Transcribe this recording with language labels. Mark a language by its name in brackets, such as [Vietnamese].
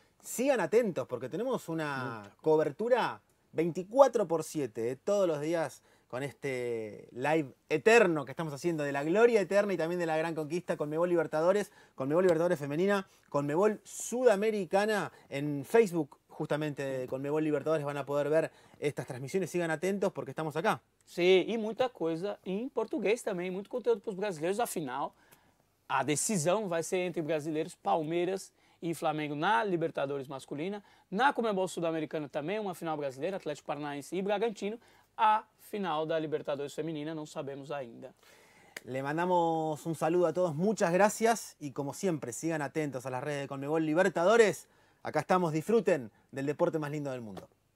[Spanish] Sigan atentos porque tenemos una cobertura 24/7 todos los días con este live eterno que estamos haciendo de la gloria eterna y también de la gran conquista Conmebol Libertadores femenina, Conmebol Sudamericana. En Facebook justamente de Conmebol Libertadores van a poder ver estas transmisiones. Sigan atentos porque estamos acá. [Portuguese] Sim, e muita coisa em português também, muito conteúdo para os brasileiros. Afinal, a decisão vai ser entre brasileiros, Palmeiras e Flamengo na Libertadores masculina. Na Conmebol Sul-Americana também, uma final brasileira, Atlético Paranaense e Bragantino. A final da Libertadores femenina não sabemos ainda. [Spanish] Le mandamos un saludo a todos, muchas gracias y como siempre sigan atentos a las redes de Conmebol Libertadores. Acá estamos, disfruten del deporte más lindo del mundo.